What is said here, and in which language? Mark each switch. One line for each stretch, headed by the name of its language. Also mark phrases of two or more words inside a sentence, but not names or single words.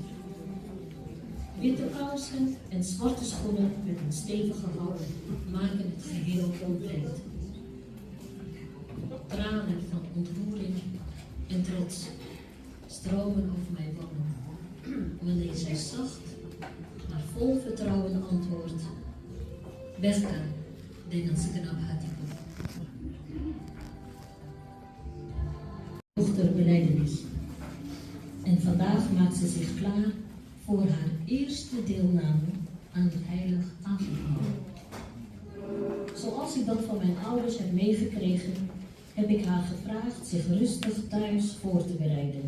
Dutch: Witte kousen en zwarte schoenen met een stevige hou maken het geheel compleet. Tranen van ontroering en trots stromen over mijn wangen, wanneer zij zacht, maar vol vertrouwen antwoordt: Besta,
Indonesian: dengan segenap hatiku.
Dutch: Dochter belijdenis. En vandaag maakt ze zich klaar voor haar eerste deelname aan het heilig avondmaal. Zoals ik dat van mijn ouders heb meegekregen, heb ik haar gevraagd zich rustig thuis voor te bereiden.